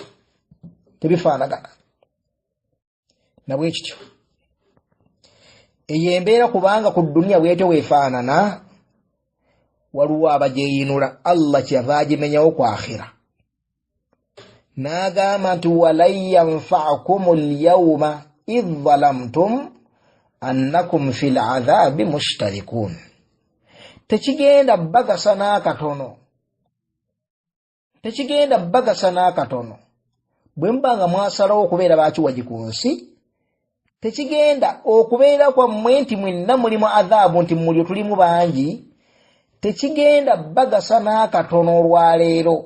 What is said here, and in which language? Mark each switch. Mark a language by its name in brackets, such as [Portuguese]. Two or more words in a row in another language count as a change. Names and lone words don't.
[Ganda] Tebifaanagana. Nabwe kityo eyo embeera, kubanga ku dduniya bw'etyo weefaanana, waliwo abajeyinula Allah kyava agimenyawo ku akhira n'agamba nti [Arabic] ولن ينفعكم اليوم إذ ظلمتم أنكم في العذاب مشتركون. [Ganda] Tekigenda bagasa n'akatono bwe mbanga mwasalawo okubeera bakiwagi ku nsi, tekigenda okubeera kwammwe nti mwenna mulimu adhaabu nti mulyo tulimu bangi, tekigenda bagasa n'akatono olwaleero.